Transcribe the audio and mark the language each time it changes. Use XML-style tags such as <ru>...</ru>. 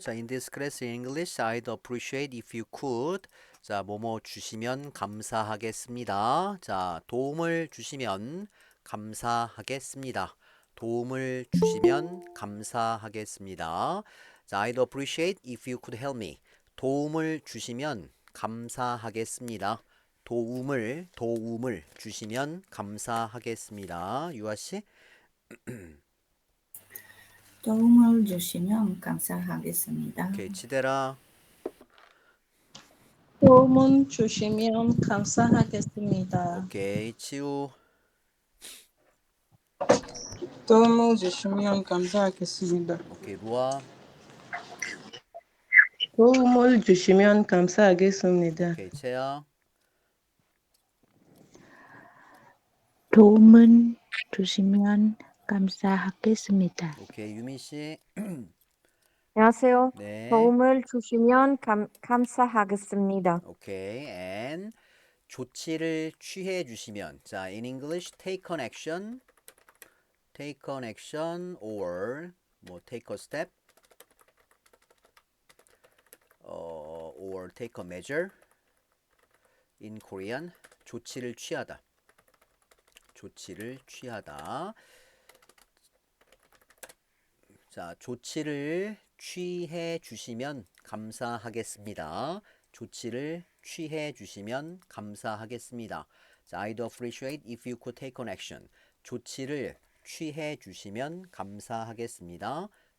<en>자, in this class in English, I'd appreciate if you could.</en> <ko>자, 뭐뭐 주시면 감사하겠습니다. 자, 도움을 주시면 감사하겠습니다. 도움을 주시면 감사하겠습니다.</ko> <en>자, I'd appreciate if you could help me.</en> <ko>도움을 주시면 감사하겠습니다. 도움을 주시면 감사하겠습니다. 유아 씨? 도움을 주시면 감사하겠습니다. 오케이, 치대라. 도움 주시면 감사하겠습니다. 오케이, 치우. 도움을 주시면 감사하겠습니다. 오케이, 루아. 도움을 주시면 감사하겠습니다. 오케이, 채아. 도움을 주시면 감사하겠습니다. 오케이, 유민 씨. 안녕하세요. 네. 도움을 주시면 감사하겠습니다. 오케이, and 조치를 취해 주시면.</ko> <en>자, in English, take an action. take an action or 뭐 take a step. or take a measure. in Korean,</en> <ko>조치를 취하다. 조치를 취하다. 자, 조치를 취해 주시면 감사하겠습니다. 조치를 취해 주시면 감사하겠습니다.</ko> <en>자, I'd appreciate if you could take an action.</en> <ko>조치를 취해 주시면 감사하겠습니다.</ko>